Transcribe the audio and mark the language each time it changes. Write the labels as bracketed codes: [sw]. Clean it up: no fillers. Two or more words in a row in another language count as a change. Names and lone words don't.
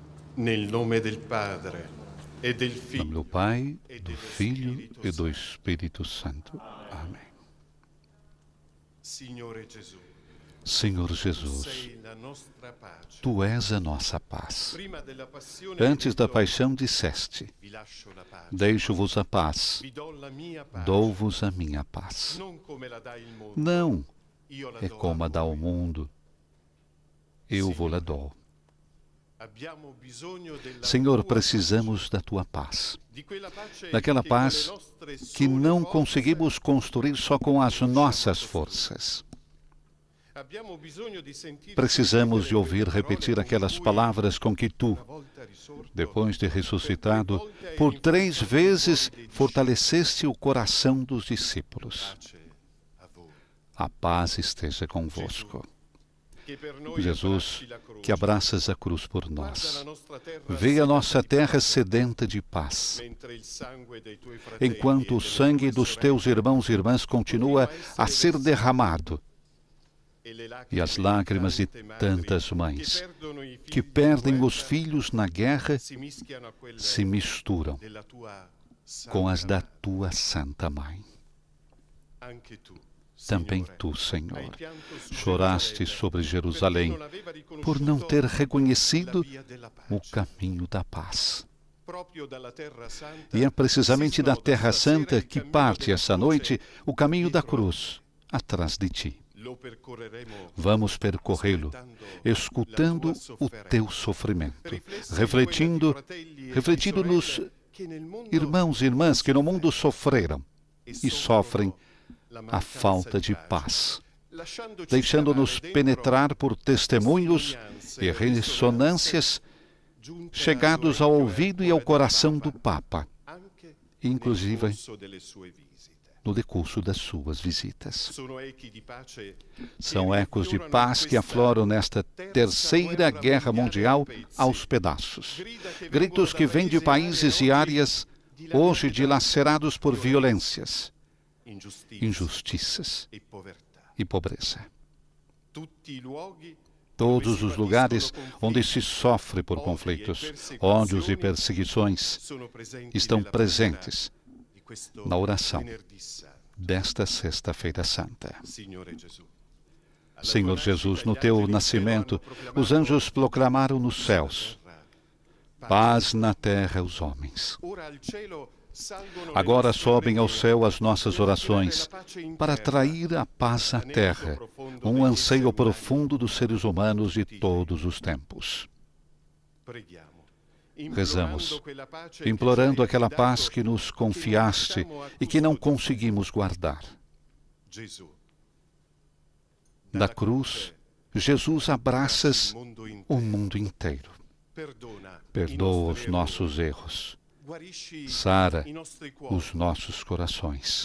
[it] Nel nome del Padre e del [pt] Em nome [it] Figlio [pt] do Pai, do Filho e do Espírito Santo. Amém. [it] Signore Gesù, [pt] Senhor Jesus, [it] sei la nostra pace. [pt] Tu és a nossa paz. [it] Prima della passione [pt] Antes da [it] hai detto, [pt] paixão disseste, [it] vi lascio la pace, [pt] deixo-vos a paz, [it] vi do la mia pace. [pt] dou-vos a minha paz. [it] Non come la dà il mondo, [pt] Não [it] io la [pt] é [it] do [pt] como a dá o [it] voi. [pt] mundo, eu vou-la dou. [it] Abbiamo bisogno della [pt] Senhor, [it] tua [pt] precisamos da Tua paz. [it] pace, di quella pace [pt] Daquela [it] che con le [pt] paz [it] nostre [pt] que [it] sole [pt] não [it] forze [pt] conseguimos construir só com as nossas forças. [it] abbiamo bisogno di sentir [pt] Precisamos de [it] ripetere [pt] ouvir [it] quelle [pt] repetir [it] parole [pt] aquelas [it] con cui, [pt] palavras com que Tu, [it] una volta risorto, [pt] depois de [it] per [pt] ressuscitado, [it] 3 volte hai [pt] por 3 [it] rinforzato il [pt] vezes [it] cuore dei [pt] fortaleceste o coração dos discípulos. [it] discepoli. Pace a voi. [pt] A paz esteja convosco. [it] Che per noi [pt] Jesus, [it] abbracci la croce. [pt] que abraças a cruz por [it] Guarda [pt] nós. [it] la nostra terra [pt] Vê a nossa [it] sedata di [pt] terra [it] pace, [pt] sedenta de paz, [it] mentre il sangue dei tuoi fratelli [pt] enquanto [it] e [pt] o [it] delle [pt] sangue [it] tue [pt] dos teus [it] sorelle [pt] irmãos e irmãs continua a ser derramado, [it] e le [pt] e as [it] lacrime [pt] lágrimas de [it] tante madri [pt] tantas mães [it] che perdono i [pt] que [it] figli [pt] perdem [it] in [pt] os [it] guerra [pt] filhos na guerra [it] si mischiano a quelle [pt] se misturam [it] della tua [pt] com as [it] santa [pt] da [it] madre. [pt] tua Santa Mãe. [it] Anche tu, [pt] Também [it] Signore, [pt] tu, [it] hai [pt] Senhor, [it] pianto su [pt] choraste [it] Gerusalemme [pt] sobre [it] perché [pt] Jerusalém [it] non aveva [pt] por não ter [it] riconosciuto [pt] reconhecido [it] la via della [pt] o [it] pace. [pt] caminho da paz. [it] Proprio dalla Terra Santa [pt] E é precisamente [it] si [pt] da [it] snoda [pt] Terra [it] stasera [pt] Santa [it] il [pt] que [it] cammino [pt] parte [it] della [pt] essa [it] croce. [pt] noite o caminho da [it] dietro [pt] cruz, atrás de ti. [it] Lo percorreremo [pt] Vamos percorrê-lo, [it] ascoltando [pt] escutando [it] la tua [pt] o teu [it] sofferenza, [pt] sofrimento, [it] riflessi in [pt] refletindo, [it] quella di fratelli e [pt] refletindo [it] di [pt] nos [it] sorelle che nel mondo [pt] irmãos e irmãs que no mundo sofreram [it] e [pt] e sofrem [it] la [pt] a [it] mancanza [pt] falta [it] di [pt] de [it] pace, [pt] paz, [it] lasciandoci [pt] deixando-nos [it] scavare dentro [pt] penetrar por testemunhos [it] testimonianze [pt] e ressonâncias [it] giunte [pt] chegados ao ouvido e ao coração do Papa, [it] anche [pt] inclusive [it] nel corso delle sue visite. [pt] no decurso das suas visitas. [it] Sono echi di pace [pt] São [it] che [pt] ecos de [it] riaffiorano [pt] paz [it] in [pt] que [it] questa [pt] afloram nesta terceira guerra mundial aos pedaços. Gritos que vêm de países e áreas hoje dilacerados por violências, injustiças [it] e povertà. [pt] e pobreza. [it] Tutti i luoghi [pt] Todos os lugares onde se sofre por conflitos, ódios e perseguições [it] sono presenti [pt] estão [it] nella [pt] presentes [it] preghiera di questo [pt] na oração [it] venerdì santo. [pt] desta Sexta-feira Santa. [it] Signore Gesù. Alla [pt] Senhor [it] tua [pt] Jesus, [it] nascita [pt] no [it] gli [pt] teu [it] angeli in [pt] nascimento, [it] cielo hanno proclamato [pt] os anjos proclamaram nos [it] sulla [pt] céus [it] terra [pt] paz na terra aos homens. [it] Ora al cielo salgono le [pt] Agora [it] nostre [pt] sobem ao [it] preghiere [pt] céu as nossas [it] per [pt] orações [it] attirare la pace in [pt] para [it] terra, [pt] atrair a paz à terra, anseio profundo dos seres humanos de todos os tempos. [it] Preghiamo. [pt] Rezamos, [it] Implorando quella pace che [pt] implorando [it] ci hai [pt] aquela [it] affidato, [pt] paz que nos confiaste e que não conseguimos guardar. [it] Gesù. [pt] Da cruz, Jesus abraças o mundo inteiro. Perdoa os nossos erros. Sara os nossos corações.